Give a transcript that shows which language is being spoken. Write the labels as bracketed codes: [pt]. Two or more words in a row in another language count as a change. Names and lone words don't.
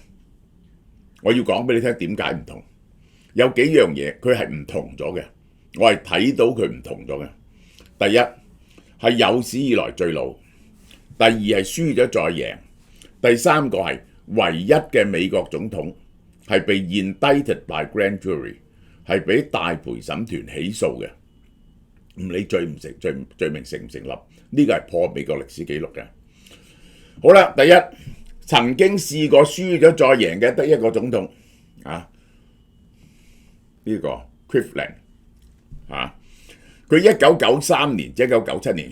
[yue] 我要講俾你聽點解唔同，有幾樣嘢佢係唔同咗嘅，我係睇到佢唔同咗嘅。第一係有史以來最老，第二係輸咗再贏，第三個係唯一嘅美國總統係被 [en] indicted by grand jury， [yue] 係俾大陪審團起訴嘅，唔理罪名成唔成立。呢個係破美國歷史紀錄嘅。好啦，第一曾經試過輸咗再贏嘅得一個總統呢個 Cleveland 佢1993年即1997年